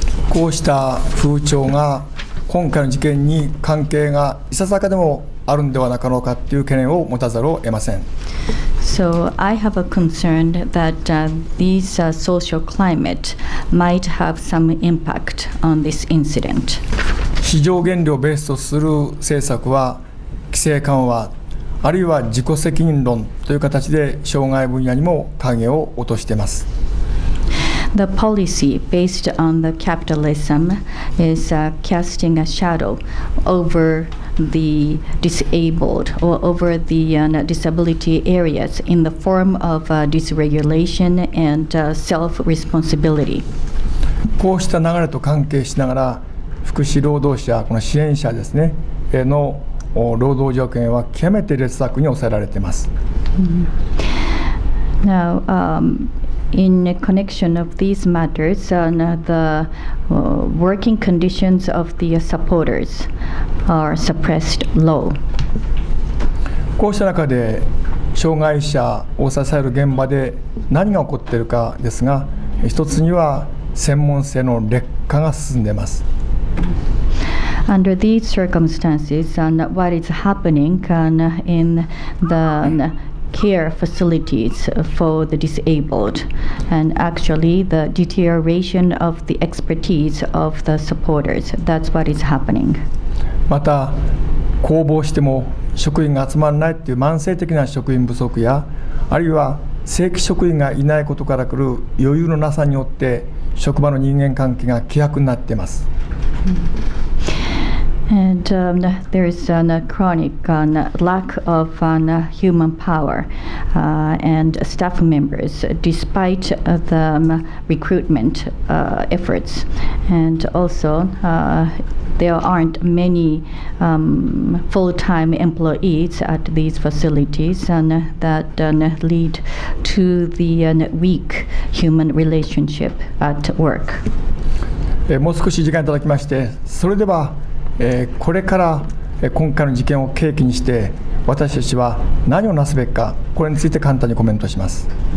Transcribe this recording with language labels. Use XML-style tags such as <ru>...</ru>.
<ja>こうした風潮が今回の事件に関係がいささかでもあるんではなかろうかという懸念を持たざるを得ません。</ja> <en>So I have a concern that this social climate might have some impact on this incident.</en> <ja>市場原理をベースとする政策は規制緩和、あるいは自己責任論という形で障害分野にも影を落としています。</ja> <en>The policy based on the capitalism is casting a shadow over the disabled or over the disability areas in the form of dysregulation and self-responsibility.</en> <ja>こうした流れと関係しながら福祉労働者、この支援者ですねの労働条件は極めて劣悪に抑えられています。</ja> <en>Now, in connection of these matters, the working conditions of the supporters are suppressed low.</en> <ja>こうした中で障害者を支える現場で何が起こっているかですが、一つには専門性の劣化が進んでいます。</ja> <en>Under these circumstances, what is happening in the care facilities for the disabled, and actually the deterioration of the expertise of the supporters. That's what is happening.</en> <ja>また公募しても職員が集まらないという慢性的な職員不足や、あるいは正規職員がいないことから来る余裕のなさによって職場の人間関係が希薄になっています。</ja> <en>And there is a chronic lack of human power and staff members, despite the recruitment efforts. And also, there aren't many full-time employees at these facilities, and that lead to the weak human relationship at work.</en> <ja>もう少し時間いただきまして、それではこれから今回の事件を契機にして私たちは何をなすべきか、これについて簡単にコメントします。</ja>